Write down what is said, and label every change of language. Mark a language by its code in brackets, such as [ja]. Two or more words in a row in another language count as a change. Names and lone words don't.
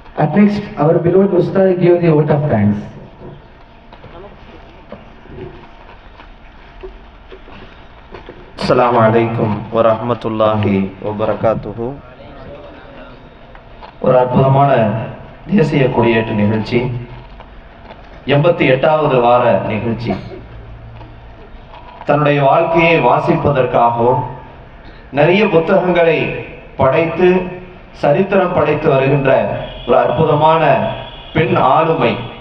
[en] Next, our beloved Ustad give the vote of thanks. [ar] السلام عليكم ورحمة الله وبركاته. [ta] ஒரு அற்புதமான தேசிய கொடியேற்று நிகழ்ச்சி, 88வது வார நிகழ்ச்சி. தன்னுடைய வாழ்க்கையை வாசிப்பதற்காகவும் நிறைய புத்தகங்களை படைத்து சரித்திரம் படைத்து வருகின்ற ஒரு அற்புதமான பெண் ஆளுமை.